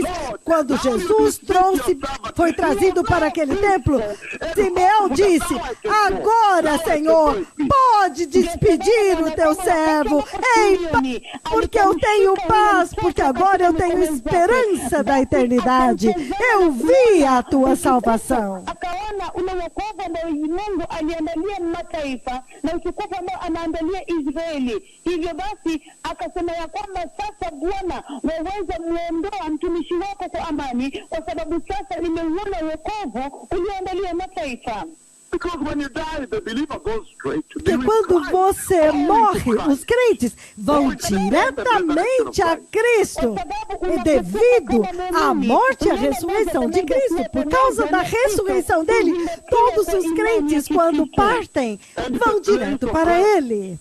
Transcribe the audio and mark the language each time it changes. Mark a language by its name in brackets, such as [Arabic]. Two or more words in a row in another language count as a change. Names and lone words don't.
[Portuguese] Quando Jesus foi trazido para aquele templo, Simeão disse: agora, Senhor, pode despedir o teu servo, porque eu tenho paz, porque agora eu tenho esperança da eternidade. Eu vi a tua salvação. [Swahili] Akaona ule wokovu ambao Mungu aliandalia mataifa na utukufu ambao anaandalia Israeli. Hivyo basi akasema ya kwamba sasa Bwana, waweza muondoa mtumishi wako kwa amani, kwa sababu sasa nimeuona wokovu ulioandalia mataifa. [Portuguese] Porque quando você morre, os crentes vão diretamente a Cristo. E devido à morte e à ressurreição de Cristo, por causa da ressurreição dele, todos os crentes, quando partem, vão direto para ele.